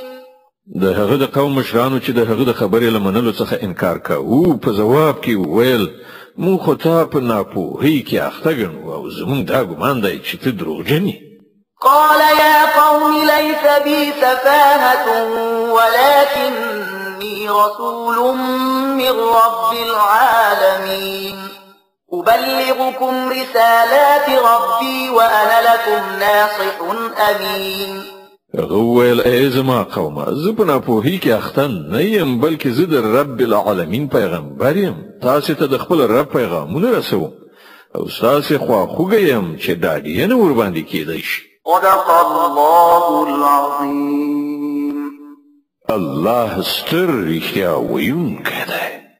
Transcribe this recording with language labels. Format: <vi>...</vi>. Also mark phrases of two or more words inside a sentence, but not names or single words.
<ps>د هغه د قوم مشرانو چې د هغه د خبرې له منلو څخه انکار کوو په ځواب کې وویل مونږ خو تا په ناپوهۍ کې اخته ګڼو او زمونږ دا ګمان دی چې ته دروغجن یې.</ps> <ar>قال يا قوم ليس بي سفاهة ولكني رسول من رب العالمين أبلغكم رسالات ربي وأنا لكم ناصح أمين.</ar> <ps>هغه وویل ای زما قومه زه په ناپوهۍ کې اخته نه یم بلکې زه د</ps> <ar>رب العالمین</ar> <ps>پیغمبر یم. تاسې ته د خپل رب پیغامونه رسوم او ستاسې خواخوږی یم چې ډاډینه ورباندې کیدی شي.</ps> <ar>صدق الله العظيم.</ar> <ps>الله ستر رښتیا ویونکی دی.</ps>